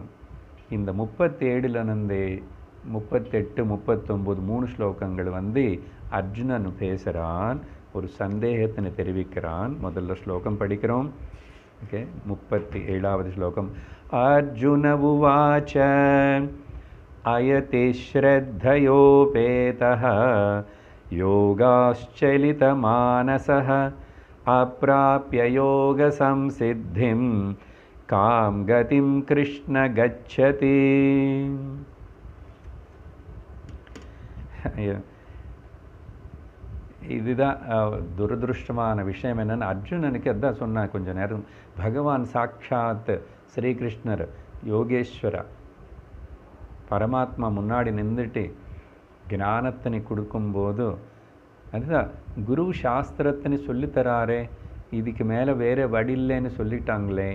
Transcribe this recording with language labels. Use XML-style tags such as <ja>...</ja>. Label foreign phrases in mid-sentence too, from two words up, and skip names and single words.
<ta>இந்த 37லேருந்து 38, 39 3 ஸ்லோகங்கள் அர்ஜுனன் பேசுகிறான், ஒரு சந்தேகத்தினை தெரிவிக்கிறான். முதல்ல ஸ்லோகம் படிக்கிறோம். ஓகே, 37வது ஸ்லோகம்.</ta> <sa>अर्जुन उवाच अयतिः श्रद्धयोपेतः योगाश्चलितमानसः अप्राप्य योगसंसिद्धिं कां गतिं कृष्ण गच्छति.</sa> <ta>இதுதான் துரதிருஷ்டமான விஷயம். என்னென்னு அர்ஜுனனுக்கு அதான் சொன்னான் கொஞ்ச நேரம். பகவான் சாட்சாத் ஸ்ரீகிருஷ்ணர் யோகேஸ்வரா பரமாத்மா முன்னாடி நின்றுட்டு ஞானத்தினை கொடுக்கும்போது அதுதான் குரு சாஸ்திரத்தினை சொல்லித்தராரே, இதுக்கு மேலே வேறு வழி இல்லைன்னு சொல்லிட்டாங்களே.</ta>